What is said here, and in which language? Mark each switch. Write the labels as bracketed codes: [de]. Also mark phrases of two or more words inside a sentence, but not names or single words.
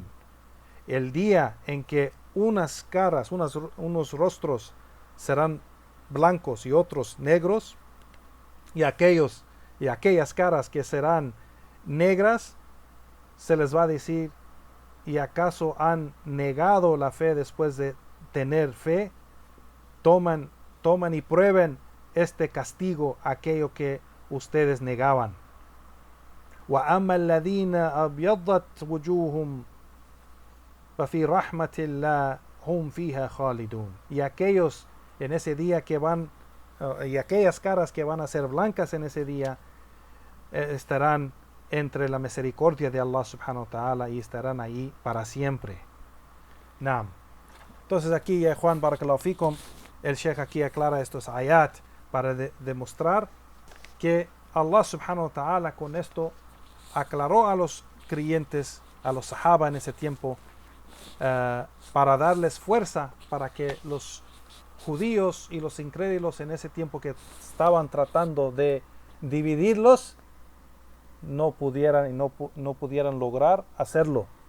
[es] El día en que unas caras, unos rostros serán blancos y otros negros, y aquellas caras que serán negras, se les va a decir: ¿y acaso han negado la fe después de tener fe? Toman y prueben este castigo, aquello que ustedes negaban. [ar] وَأَمَّا الَّذِينَ أَبْيَضَّتْ وُجُوهُمْ فَفِي رَحْمَةِ اللَّهِ هُمْ فِيهَا خَالِدُونَ. [es] Y aquellos en ese día que van, y aquellas caras que van a ser blancas en ese día, estarán entre la misericordia de Allah [ar] سبحانه وتعالى [es] y estarán ahí para siempre. Naam. Entonces aquí ya Juan [ar] بارك الله فيكم, [es] el Sheikh aquí aclara estos ayat para demostrar que Allah [ar] سبحانه وتعالى [es] con esto aclaró a los creyentes, a los sahaba en ese tiempo, para darles fuerza para que los judíos y los incrédulos en ese tiempo que estaban tratando de dividirlos no pudieran lograr hacerlo.